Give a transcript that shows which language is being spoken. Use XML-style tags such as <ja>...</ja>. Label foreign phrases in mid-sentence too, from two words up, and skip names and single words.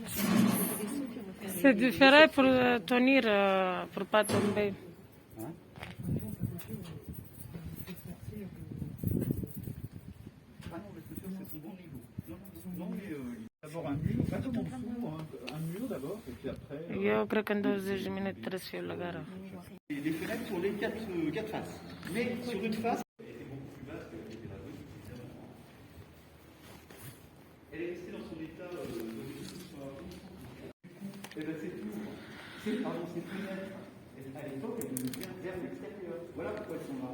<fr>C'est différent pour tenir, pour pas tomber. Hein? Ah non, je suis sûr que c'est son bon niveau. Non, mais d'abord un mur, pas comme en dessous, un mur d'abord, et puis après...</fr> <ro>Eu cred că în 20 de minute trebuie să fiu la gara.</ro> <fr>Les fenêtres sur les quatre faces. Mais sur une face... Elle est restée dans son état de... Et bien c'est tout. Ces fenêtres, à l'époque, elles devaient bien vers l'extérieur. Voilà pourquoi elles sont là.</fr>